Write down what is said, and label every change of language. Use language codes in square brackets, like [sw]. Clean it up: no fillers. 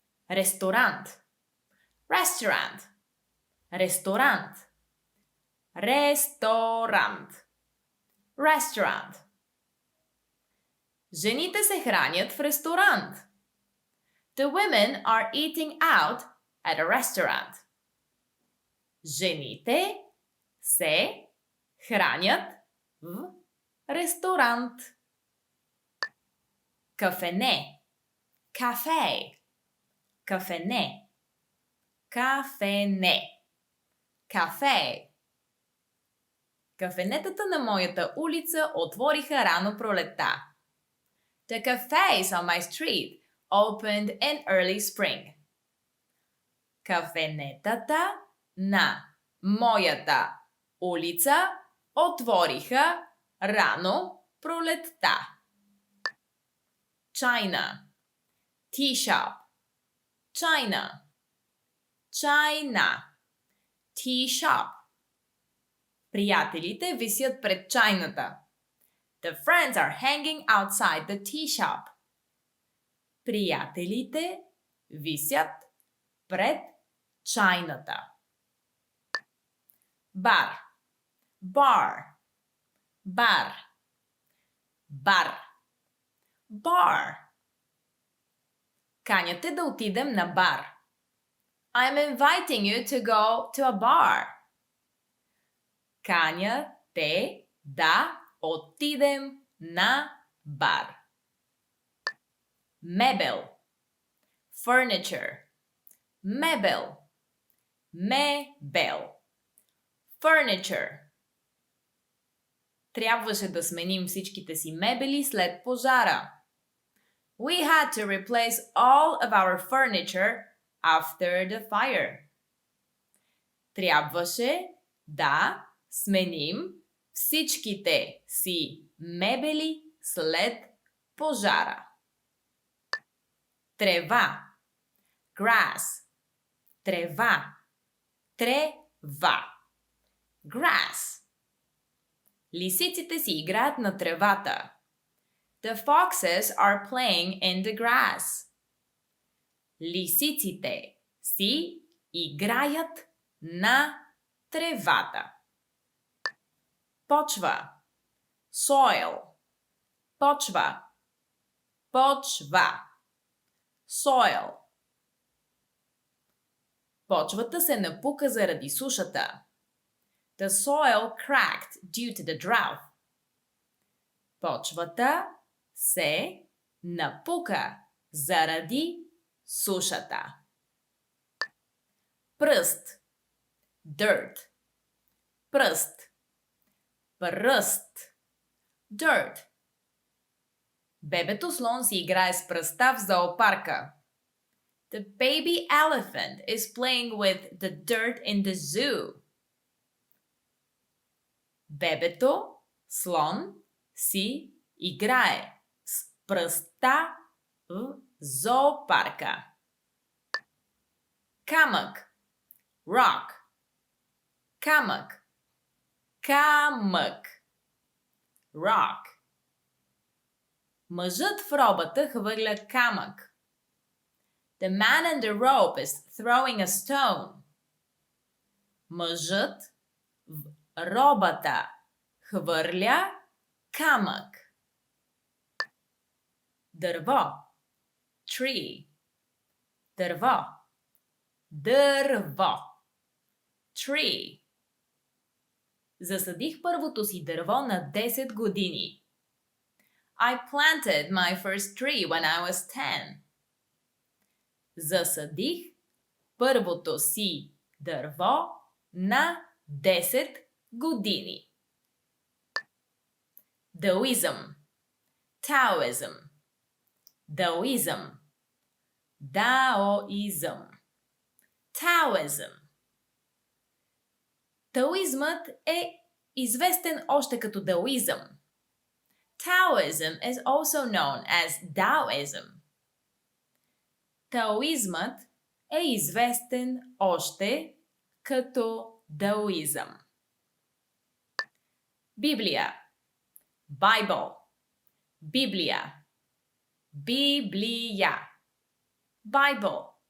[bg] Ресторант, restaurant, ресторант, ресторант, restaurant. Жените се хранят в ресторант. [en] The women are eating out at a restaurant. [bg] Жените се хранят в ресторант. Кафене, кафе, кафене, кафене, кафе. Кафенетата на моята улица отвориха рано пролетта. [en] The cafes on my street opened in early spring. [bg] Кафенетата на моята улица отвориха рано пролетта. China, tea shop, China, China, tea shop. Приятелите висят пред чайната. [en] The friends are hanging outside the tea shop. [bg] Приятелите висят пред чайната. Бар, bar, бар, бар, bar. Каняте да отидем на бар. [en] I'm inviting you to go to a bar. [bg] Каня те да отидем на бар. Мебел, furniture, мебел, мебел, furniture. Трябваше да сменим всичките си мебели след пожара. [en] We had to replace all of our furniture after the fire. [bg] Трябваше да сменим всичките си мебели след пожара. Трева, grass, трева, трева, grass. Лисиците си играят на тревата. [en] The foxes are playing in the grass. [bg] Лисиците си играят на тревата. Почва, soil, почва, почва, soil. Почвата се напука заради сушата. [en] The soil cracked due to the drought. [bg] Почвата се напука заради сушата. Пръст, dirt, пръст, пръст, dirt. Бебето слон си играе с пръста в зоопарка. [en] The baby elephant is playing with the dirt in the zoo. [bg] Бебето, слон, си играе с пръста в зоопарка. Камък. Rock. Камък. Камък. Rock. Мъжът в робата хвърля камък. [en] The man in the rope is throwing a stone. [bg] Мъжът в робата хвърля камък. Дърво. Tree. Дърво. Дърво. Tree. Засадих първото си дърво на 10 години. [en] I planted my first tree when I was 10. [bg] Засадих първото си дърво на 10 години. Даоизъм. Таоизъм. Даоизъм. Даоизъм. Таоизъм. Таоизмът е известен още като даоизъм. [en] Taoism is also known as Taoism. [bg] Таоизмът е известен още като даоизъм. Библия. Bible. Библия. Библия. Bible.